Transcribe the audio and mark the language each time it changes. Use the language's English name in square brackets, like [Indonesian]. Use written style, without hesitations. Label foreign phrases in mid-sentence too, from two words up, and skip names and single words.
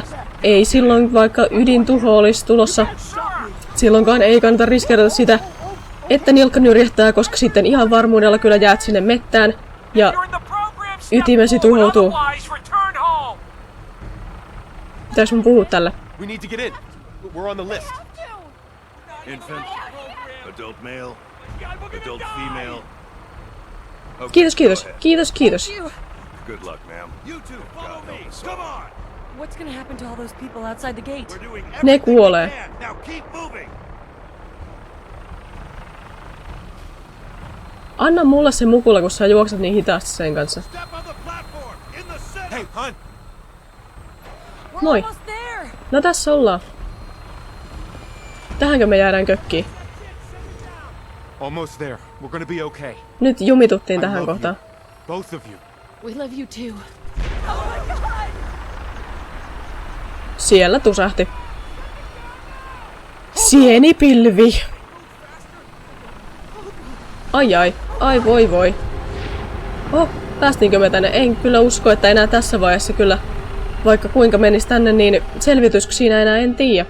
[Finnish] Ei silloin vaikka ydintuho olisi tulossa. Silloinkaan ei kannata riskeerata sitä, että nilkka nyrjähtää, koska sitten ihan varmuudella kyllä jäät sinne mettään ja ytimesi tuhoutuu. Pitäis mun puhua tällä? [English] We need to get in. We're on the list. Infant, adult male, adult female. Okay, [Finnish] Kiitos, kiitos. Kiitos, kiitos. [English] Good luck, ma'am. You two, follow me. Come on. What's gonna happen to all those people outside the gate? We're doing [Finnish] Ne [English] everything we [Finnish] kuolee. [English] can. Now keep moving. [Finnish] Anna mulle se mukula, kun sä juokset niin hitaasti sen kanssa. [English] Step on the platform in the center. Hey, hun. We're [Finnish] Moi. [English] almost there. [Finnish] No tässä ollaan. Tähänkö me jäädään kökkiin? [English] Almost there. We're gonna be okay. [Finnish] Nyt jumituttiin [English] I [Finnish] tähän [English] love [Finnish] kohtaan. [English] you. Both of you. We love you too. [Finnish] Siellä tusahti. Sienipilvi. Ai ai. Ai voi voi. Oh, päästiinkö me tänne? En kyllä usko, että enää tässä vaiheessa kyllä. Vaikka kuinka menis tänne, niin selvityisikö siinä enää en tiedä.